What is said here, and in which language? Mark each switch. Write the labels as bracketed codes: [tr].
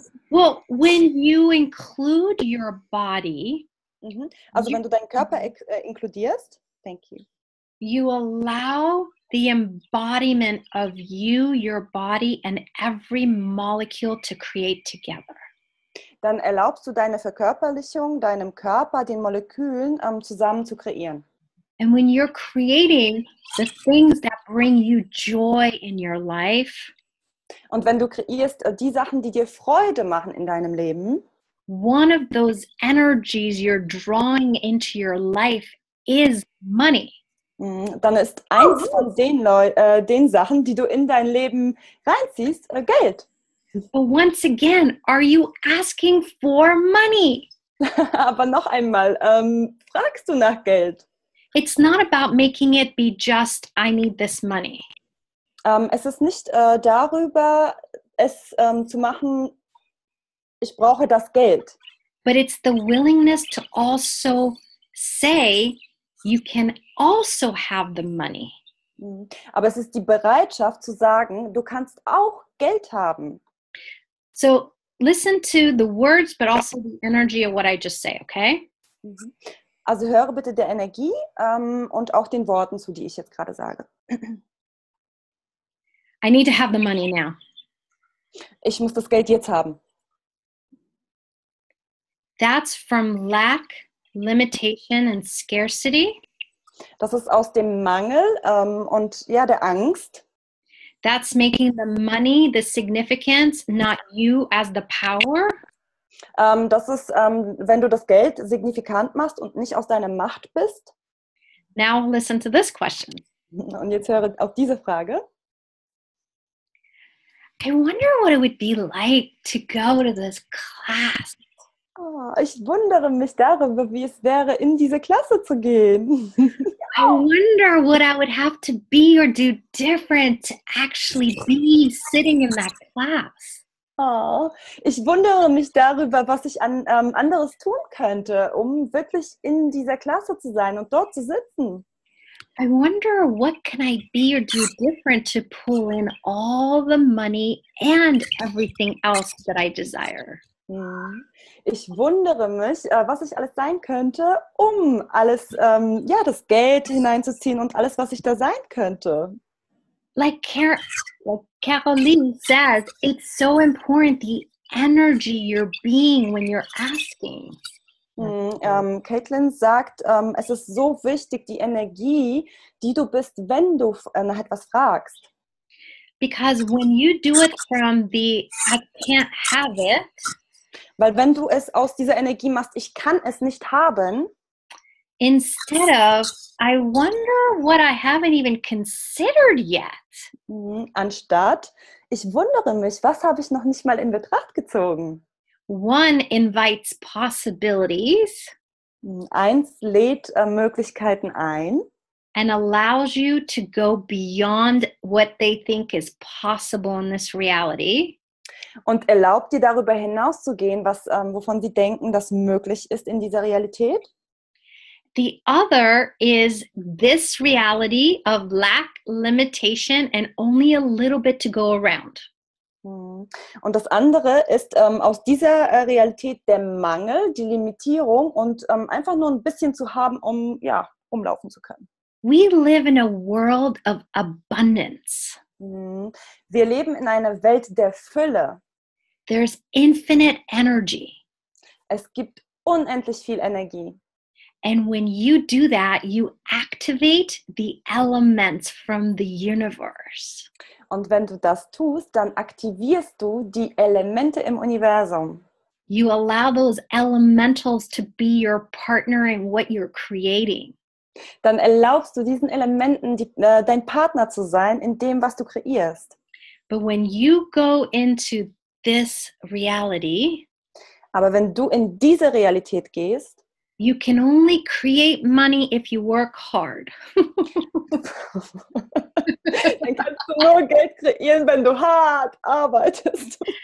[en] Well, when you include your body, [de] Also wenn du deinen Körper inkludierst, [en] thank you. You allow the embodiment of you, your body, and every molecule to create together. [de] Dann erlaubst du deine Verkörperlichung, deinem Körper, den Molekülen zusammen zu kreieren. [en] And when you're creating the things that bring you joy in your life, [de] Und wenn du kreierst die Sachen, die dir Freude machen in deinem Leben, [en] one of those energies you're drawing into your life is money. [de] dann ist eins von den Sachen, die du in dein Leben reinziehst, Geld. [en] But once again, are you asking for money? [de] Aber noch einmal, fragst du nach Geld? [en] It's not about making it be just, I need this money. [de] Es ist nicht darüber, es zu machen, ich brauche das Geld. [en] But it's the willingness to also say, you can also have the money. [de] Aber es ist die Bereitschaft zu sagen, du kannst auch Geld haben. [en] So listen to the words, but also the energy of what I just say, okay? [de] Also höre bitte der Energie und auch den Worten zu, die ich jetzt gerade sage. [en] I need to have the money now. [de] Ich muss das Geld jetzt haben. [en] That's from lack, limitation, and scarcity. [de] Das ist aus dem Mangel und ja, der Angst. [en] That's making the money the significance, not you as the power. [de] Das ist, wenn du das Geld signifikant machst und nicht aus deiner Macht bist. [en] Now listen to this question. [de] Und jetzt höre auf diese Frage. [en] I wonder what it would be like to go to this class. [de] Oh, ich wundere mich darüber, wie es wäre, in diese Klasse zu gehen. [en] I wonder what I would have to be or do different to actually be sitting in that class. [de] Oh, ich wundere mich darüber, was ich anderes tun könnte, um wirklich in dieser Klasse zu sein und dort zu sitzen. [en] I wonder what can I be or do different to pull in all the money and everything else that I desire. [de] Ich wundere mich, was ich alles sein könnte, um alles, das Geld hineinzuziehen und alles, was ich da sein könnte. [en] Like Caroline says, it's so important the energy you're being when you're asking. [de] Caitlin sagt, es ist so wichtig, die Energie, die du bist, wenn du nach etwas fragst. [en] Because when you do it from the I can't have it, [de] weil wenn du es aus dieser Energie machst, ich kann es nicht haben, [en] instead of I wonder what I haven't even considered yet. [de] Anstatt ich wundere mich, was habe ich noch nicht mal in Betracht gezogen? [en] One invites possibilities. [de] Eins lädt Möglichkeiten ein. [en] And allows you to go beyond what they think is possible in this reality. [de] Und erlaubt dir darüber hinauszugehen, wovon sie denken, das möglich ist in dieser Realität. [en] The other is this reality of lack, limitation, and only a little bit to go around. [de] Und das andere ist aus dieser Realität der Mangel, die Limitierung und einfach nur ein bisschen zu haben, um rumlaufen zu können. [en] We live in a world of abundance. [de] Wir leben in einer Welt der Fülle. [en] There's infinite energy. [de] Es gibt unendlich viel Energie. [en] And when you do that, you activate the elements from the universe. [de] Und wenn du das tust, dann aktivierst du die Elemente im Universum. [en] You allow those elementals to be your partner in what you're creating. [de] Dann erlaubst du diesen Elementen dein Partner zu sein in dem, was du kreierst. [en] But when you go into this reality, [de] aber wenn du in diese Realität gehst, [en] you can only create money if you work hard. [de] Dann kannst du nur Geld kreieren, wenn du hart arbeitest.